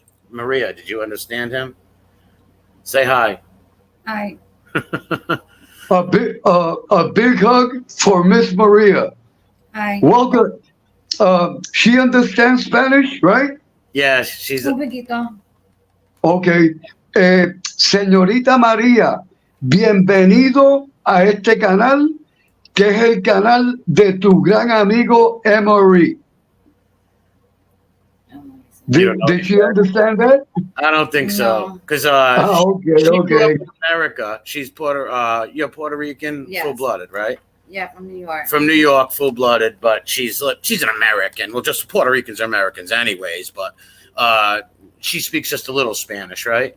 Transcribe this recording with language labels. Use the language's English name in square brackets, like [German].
[English] Maria, did you understand him? Say hi. Hi. A big hug for Miss Maria. Hi. Welcome. She understands Spanish, right? Yeah, she's. [Spanish] Un poquito. [English] Okay. [Spanish] Señorita María, bienvenido a este canal, que es el canal de tu gran amigo Emery. [English] Did she understand that? I don't think so, because Okay, she grew okay. up in America. She's you're Puerto Rican, Yes. full-blooded, right? Yeah, from New York. From New York, full-blooded, but she's an American. Well, just Puerto Ricans are Americans, anyways. But she speaks just a little Spanish, right?